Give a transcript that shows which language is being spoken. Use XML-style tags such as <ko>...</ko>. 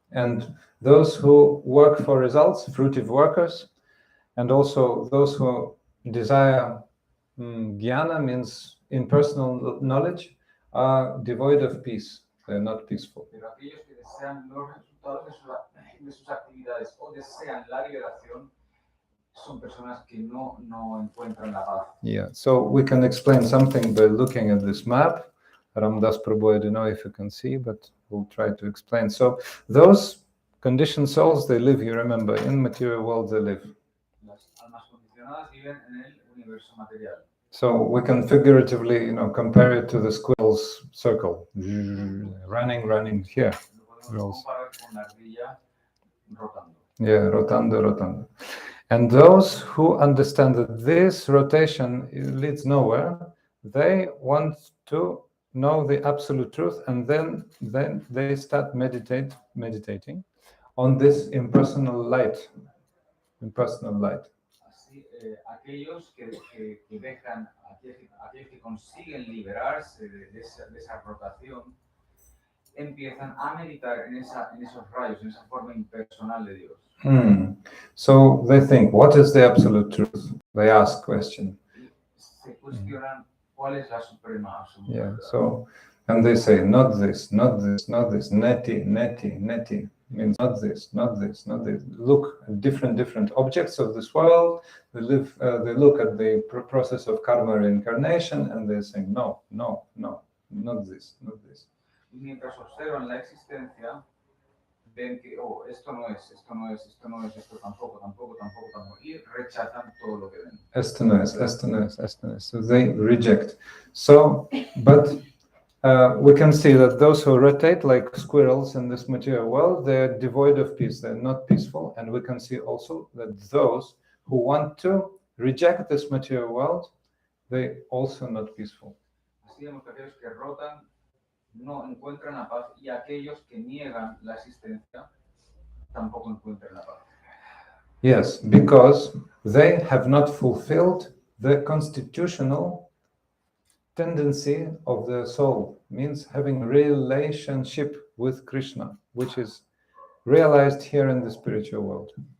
<en>And those who work for results, fruitive workers, and also those who desire jnana, means impersonal knowledge, are devoid of peace. They're not peaceful.</en> <es>Pero aquellos que desean los resultados de sus actividades o desean la liberación son personas que no encuentran la paz.</es> <en>Yeah, so we can explain something by looking at this map. Ramdas Prabhu, I don't know if you can see, but we'll try to explain. So those conditioned souls, they live, you remember, in material world they live.</en> <es>Las almas condicionadas viven en el universo material.</es> <en>So we can figuratively, compare it to the squirrel's circle, running here.</en> <es>Lo podemos comparar con la ardilla rotando. Yeah, rotando.</es> <en>And those who understand that this rotation leads nowhere, they want to know the absolute truth, and then they start meditating on this impersonal light.</en> <es>Así, aquellos que dejan, aquellos que consiguen liberarse de esa rotación, empiezan a meditar en esos rayos, en esa forma impersonal de Dios.</es> <en>So they think, what is the absolute truth? They ask question.</en> <es>Se cuestionan cuál es la suprema absoluta.</es> <en>Yeah, so, and they say, not this, neti, means not this. Look at different objects of this world. They look at the process of karma reincarnation, and they say, no, not this.</en> <es>Y mientras observan la existencia, ven que, esto no es, esto tampoco, y rechazan todo lo que ven. Esto no es.</es> <en>So they reject. So, but we can see that those who rotate like squirrels in this material world, they're devoid of peace. They're not peaceful. And we can see also that those who want to reject this material world, they also not peaceful.</en> <es>Así vemos que aquellos que rotan no encuentran la paz y aquellos que niegan la existencia tampoco encuentran la paz.</es> <en>Yes, because they have not fulfilled the constitutional tendency of the soul, means having relationship with Krishna, which is realized here in the spiritual world.</en>